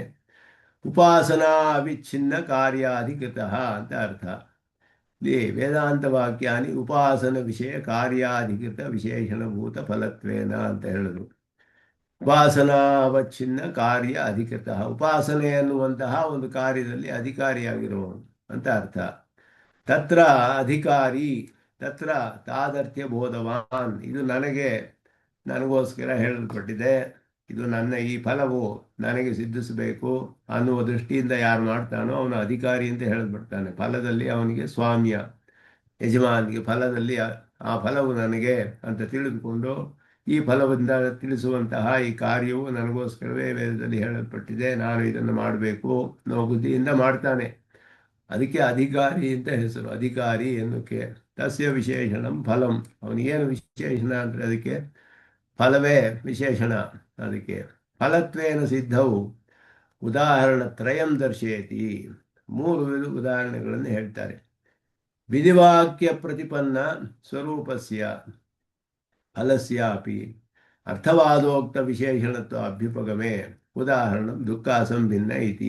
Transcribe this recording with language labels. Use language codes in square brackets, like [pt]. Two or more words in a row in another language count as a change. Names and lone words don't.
[sa] ಉಪಾಸನಾ ಅವಿಚ್ಛಿನ್ನ ಕಾರ್ಯಾಧಿಕೃತ [kn] ಅಂತ ಅರ್ಥ. [sa] ಇಲ್ಲಿ ವೇದಾಂತ ವಾಕ್ಯಾನಿ ಉಪಾಸನ ವಿಷಯ ಕಾರ್ಯಾಧಿಕೃತ ವಿಶೇಷಣಭೂತ ಫಲತ್ವೇನ [kn] ಅಂತ ಹೇಳಿದ್ರು. [sa] ಉಪಾಸನಾ ಅವಚ್ಛಿನ್ನ ಕಾರ್ಯ ಅಧಿಕೃತ, [kn] ಉಪಾಸನೆ ಅನ್ನುವಂತಹ ಒಂದು ಕಾರ್ಯದಲ್ಲಿ ಅಧಿಕಾರಿಯಾಗಿರುವವನು ಅಂತ ಅರ್ಥ. [sa] ತತ್ರ ಅಧಿಕಾರಿ, ತತ್ರ ತಾದರ್ಥ್ಯ ಬೋಧವಾನ್, [kn] ಇದು ನನಗೋಸ್ಕರ ಹೇಳಲ್ಪಟ್ಟಿದೆ, ಇದು ನನ್ನ ಈ ಫಲವು ನನಗೆ ಸಿದ್ಧಿಸಬೇಕು ಅನ್ನುವ ದೃಷ್ಟಿಯಿಂದ ಯಾರು ಮಾಡ್ತಾನೋ ಅವನು ಅಧಿಕಾರಿ ಅಂತ ಹೇಳಿಬಿಡ್ತಾನೆ. ಫಲದಲ್ಲಿ ಅವನಿಗೆ ಸ್ವಾಮ್ಯ, ಯಜಮಾನಿಗೆ ಫಲದಲ್ಲಿ ಆ ಫಲವು ನನಗೆ ಅಂತ ತಿಳಿದುಕೊಂಡು ಈ ಫಲದಿಂದ ತಿಳಿಸುವಂತಹ ಈ ಕಾರ್ಯವು ನನಗೋಸ್ಕರವೇ ವೇದದಲ್ಲಿ ಹೇಳಲ್ಪಟ್ಟಿದೆ, ನಾನು ಇದನ್ನು ಮಾಡಬೇಕು ಅನ್ನೋ ಬುದ್ಧಿಯಿಂದ ಮಾಡ್ತಾನೆ. ಅದಕ್ಕೆ ಅಧಿಕಾರಿ ಅಂತ ಹೆಸರು. ಅಧಿಕಾರಿ ಎನ್ನುಕ್ಕೆ [sa] ತಸ್ಯ ವಿಶೇಷಣಂ ಫಲಂ, [kn] ಅವನಿಗೇನು ವಿಶೇಷಣ ಅಂದರೆ ಅದಕ್ಕೆ ಫಲವೇ ವಿಶೇಷಣ. ಅದಕ್ಕೆ [sa] ಫಲತ್ವೇನ ಸಿದ್ಧವು ಉದಾಹರಣತ್ರಯಂ ದರ್ಶಯತಿ, [kn] 3 ಉದಾಹರಣೆಗಳನ್ನು ಹೇಳ್ತಾರೆ. [sa] ವಿಧಿವಾಕ್ಯ ಪ್ರತಿಪನ್ನ ಸ್ವರೂಪಸ್ಯ ಫಲಸ್ಯಾಪಿ ಅರ್ಥವಾದೋಕ್ತ ವಿಶೇಷಣತ್ವ ಅಭ್ಯುಪಗಮೆ ಉದಾಹರಣ ದುಃಖ ಸಂಭಿನ್ನ ಇತಿ.